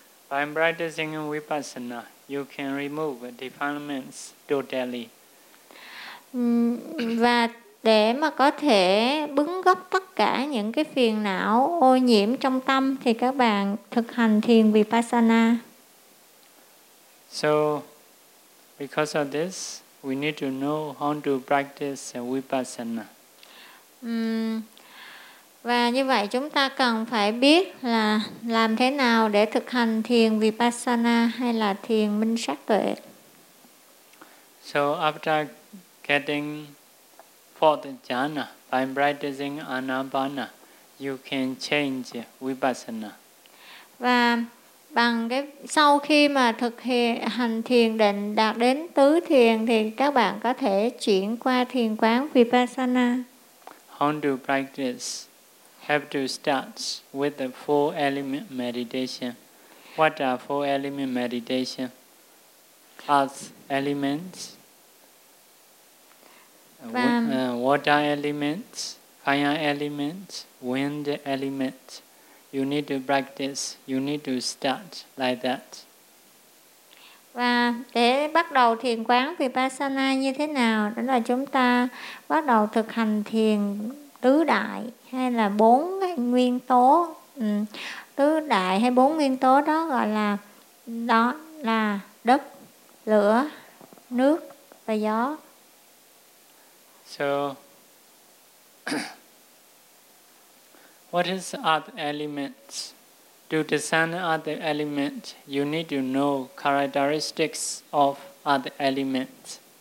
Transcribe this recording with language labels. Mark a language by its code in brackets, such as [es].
[en] By practicing vipassana, you can remove defilements totally. [vi] Và để mà có thể bứng gốc tất cả những cái phiền não ô nhiễm trong tâm thì các bạn thực hành thiền vipassana. [en] So because of this, we need to know how to practice vipassana. [vi] Và như vậy chúng ta cần phải biết là làm thế nào để thực hành thiền vipassana hay là thiền minh sát tuệ. [en] So after getting fourth jhana by practicing anapana, you can change vipassana. [vi] Và bằng cái sau khi mà thực hiện hành thiền định đạt đến tứ thiền thì các bạn có thể chuyển qua thiền quán vipassana. [en] How to practice? Have to start with the four element meditation. What are four element meditation? Earth elements. Water elements, fire elements, wind elements. You need to practice, you need to start like that. [vi] Và để bắt đầu thiền quán vipassana như thế nào? Đó là chúng ta bắt đầu thực hành thiền tứ đại hay là bốn nguyên tố. Tứ đại hay bốn nguyên tố đó gọi là đó là đất, lửa, nước và gió. [en] So, what is earth elements? To discern earth elements, you need to know characteristics of earth elements.